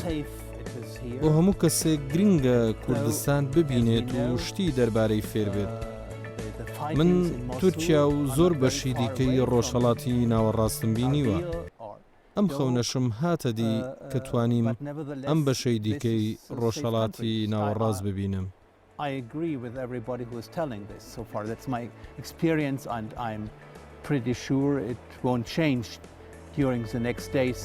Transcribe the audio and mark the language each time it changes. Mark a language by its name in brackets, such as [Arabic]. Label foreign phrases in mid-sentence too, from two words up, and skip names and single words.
[Central Kurdish] بۆ هەموو کەسێک گرنگە کوردستان ببینێت و شتی دەربارەی فێر بێت. من تورکیا و زۆر بەشی دیکەی ڕۆژهەڵاتی ناوەڕاستم بینیوە. ئەم خەونەشم هاتە دی کە توانیم ئەم بەشەی دیکەی ڕۆژهەڵاتی ناوەڕاست ببینم. [English] I agree with everybody who is telling this so far. That's my experience, and I'm pretty sure it won't change during the next days.